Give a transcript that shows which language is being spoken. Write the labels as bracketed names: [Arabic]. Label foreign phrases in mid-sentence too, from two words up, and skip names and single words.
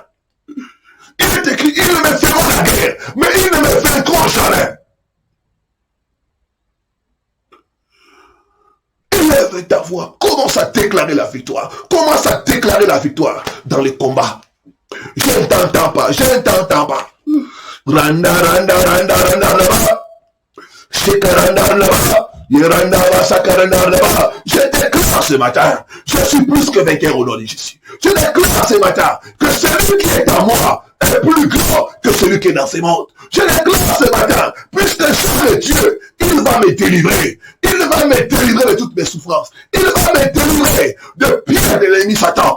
[French] Il est écrit, ils me feront la guerre, mais ils ne me vaincront jamais. Élève ta voix, commence à déclarer la victoire. Commence à déclarer la victoire dans les combats. Je ne t'entends pas, je ne t'entends pas. Randa, randa, randa, randa, randa. Shekaranda, randa. Je déclare ce matin, je suis plus que vainqueur au nom de Jésus. Je déclare ce matin que celui qui est en moi est plus grand que celui qui est dans ce monde. Je déclare ce matin, puisque je suis Dieu, il va me délivrer. Il va me délivrer de toutes mes souffrances. Il va me délivrer de pire de l'ennemi Satan.